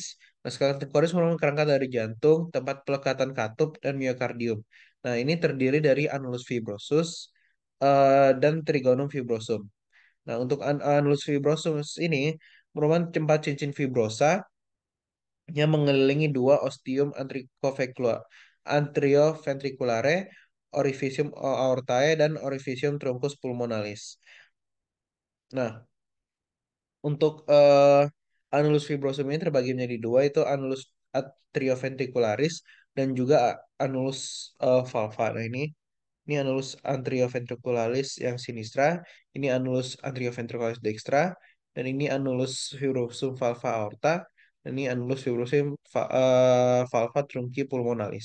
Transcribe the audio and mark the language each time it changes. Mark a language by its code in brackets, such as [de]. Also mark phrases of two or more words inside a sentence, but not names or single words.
[id] Nah, [la] skeleton cordis [id] merupakan kerangka dari jantung, tempat pelekatan katup, dan miokardium. Nah, ini terdiri dari [la] annulus fibrosus [id] dan [la] trigonum fibrosum. [id] Nah, untuk [la] annulus fibrosus [id] ini merupakan tempat cincin fibrosa yang mengelilingi dua [la] ostium antrioventriculare, orificium aortae, [id] dan [la] orificium truncus pulmonalis. [id] Nah, untuk [la] annulus fibrosum [id] ini terbagi menjadi dua, itu [la] annulus atrioventricularis [id] dan juga [la] annulus valva. [id] Nah, ini [la] annulus atrioventricularis [id] yang sinistra, ini [la] annulus atrioventricularis dextra, [id] dan ini [la] annulus fibrosum valva aorta, [id] dan ini [la] annulus fibrosum valva trunci pulmonalis.